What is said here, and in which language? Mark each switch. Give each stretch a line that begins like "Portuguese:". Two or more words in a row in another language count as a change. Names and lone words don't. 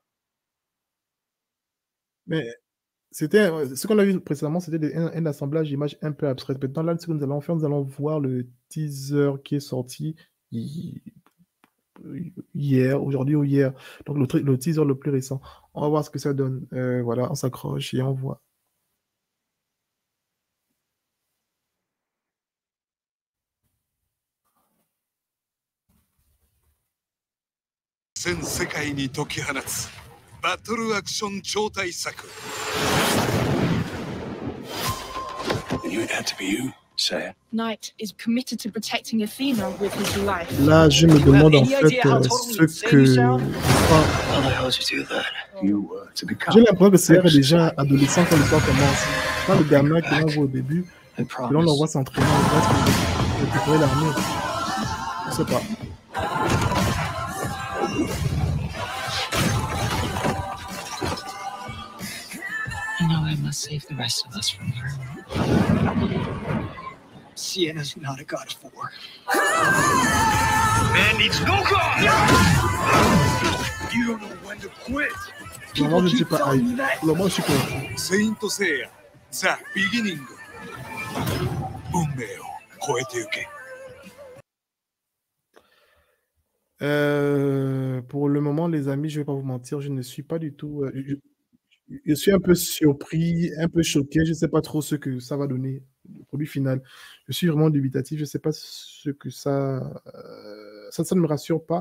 French: Mais ce qu'on a vu précédemment, c'était un assemblage d'images un peu abstraites. Maintenant, là, ce que nous allons faire, nous allons voir le teaser qui est sorti hier, aujourd'hui ou hier. Donc, le teaser le plus récent. On va voir ce que ça donne. Voilà, on s'accroche et on voit.
Japanese: 全世界に解き放つバトルアクション超大作
English: You would have to be you, Seiya. Knight is committed to protecting Athena with his life.
French: Là, je me demande en fait ce que... J'ai l'impression que c'est déjà adolescent quand l'histoire commence. Quand le gamin que l'on voit au début, que l'on le voit s'entraîner, on voit qu'il va récupérer l'armure. Je ne sais pas.
English: I know I must save the rest of us from her. Siena's not a god of war. Man needs no god! You don't know when to quit!
French: Normalement, je ne suis
English: keep
French: pas
English: telling
French: hype.
English: me that.
French: Normalement, je suis content.
Japanese: セイントセイヤザ・ビギニング運命を超えてゆけ
French: Pour le moment, les amis, je ne vais pas vous mentir, je ne suis pas du tout. Je suis un peu surpris, un peu choqué. Je ne sais pas trop ce que ça va donner, le produit final. Je suis vraiment dubitatif. Je ne sais pas ce que ça ne me rassure pas.